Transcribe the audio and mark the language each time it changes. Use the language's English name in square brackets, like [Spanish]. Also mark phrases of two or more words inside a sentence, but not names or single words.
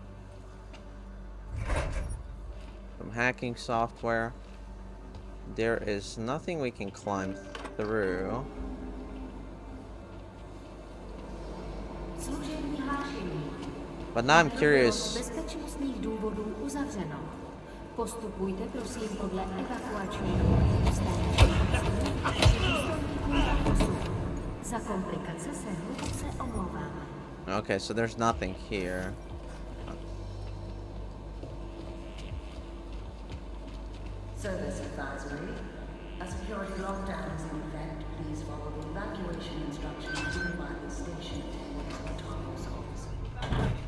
[English] Some hacking software. There is nothing we can climb through. But now I'm curious. [Czech] Bezpečnostních důvodů uzavřeno. Postupujte prosím podle evakuačního Za komplikace se hluboce omlouváme. [English] Okay, so there's nothing here. Service advisory. A security lockdown is in effect. Please follow the evacuation instructions given by the station attendants or Thomas officer.